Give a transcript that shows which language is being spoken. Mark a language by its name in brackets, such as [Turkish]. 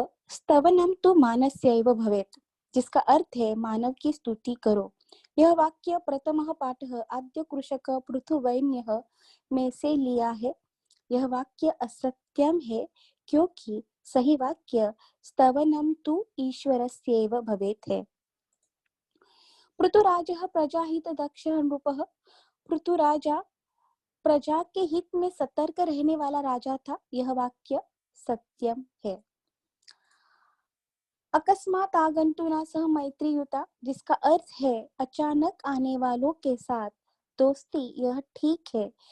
[Sanskrit] स्तवनम तो मानस्यैव भवेत्, [Hindi] जिसका अर्थ है मानव की स्तुति करो। यह वाक्य प्रथमः पाठः आद्य कृषक पृथुवैन्यः में से लिया है। यह वाक्य असत्यम है क्योंकि सही वाक्य [Sanskrit] स्तवनम तु ईश्वरस्यैव भवेत् [Hindi] है। [Sanskrit] पृथुराजः प्रजाहित दक्षः नृपः। [Hindi] पृथुराजा प्रजा के हित में सतर्क रहने वाला राजा था। यह वाक्य सत्यम है। [Sanskrit] अकस्मात आगंतुना सह मैत्रीयुता, [Hindi] जिसका अर्थ है अचानक आने वालों के साथ दोस्ती, यह ठीक है।